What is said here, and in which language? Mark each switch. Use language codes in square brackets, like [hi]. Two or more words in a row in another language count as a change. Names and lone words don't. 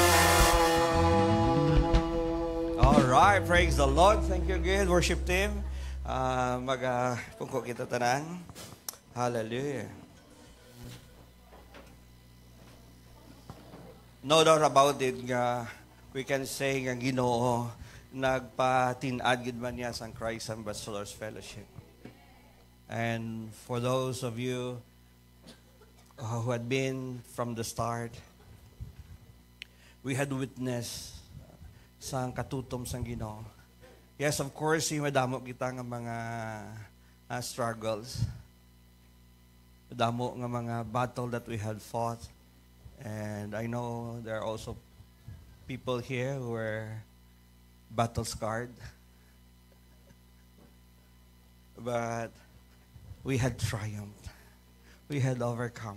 [en] Praise the Lord. Thank you again, worship team. [hil] Pungko kita tanan. Hallelujah. [en] No doubt about it nga we can say [hil] nga Ginoo nagpatinad gid man niya sa [en] Christ Ambassadors Fellowship. And for those of you who had been from the start, we had witnessed [hil] sa katutom sang Ginoo. [en] Yes, of course, [hil] madamo kita nga mga struggles. Madamo nga mga [en] battle that we had fought. And I know there are also people here who are battle scarred. But we had triumphed. We had overcome.